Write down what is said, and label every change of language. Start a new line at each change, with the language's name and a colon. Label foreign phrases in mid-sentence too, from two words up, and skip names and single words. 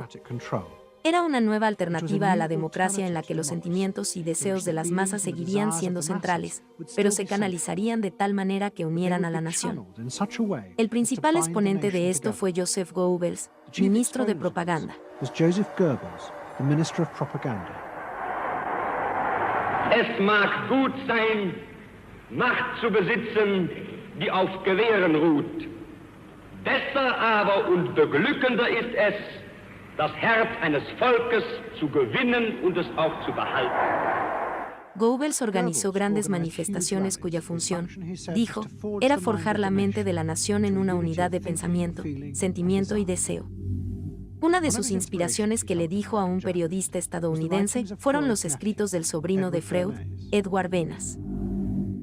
Spanish: Era una nueva alternativa a la democracia en la que los sentimientos y deseos de las masas seguirían siendo centrales, pero se canalizarían de tal manera que unieran a la nación. El principal exponente de esto fue Joseph Goebbels, ministro de propaganda.
German: Es mag gut sein, Macht zu besitzen, die auf Gewehren ruht. Besser aber und beglückender ist es, das Herz eines Volkes zu gewinnen und es auch zu behalten.
Spanish: Goebbels organizó grandes manifestaciones cuya función, dijo, era forjar la mente de la nación en una unidad de pensamiento, sentimiento y deseo. Una de sus inspiraciones que le dijo a un periodista estadounidense fueron los escritos del sobrino de Freud, Edward Venas.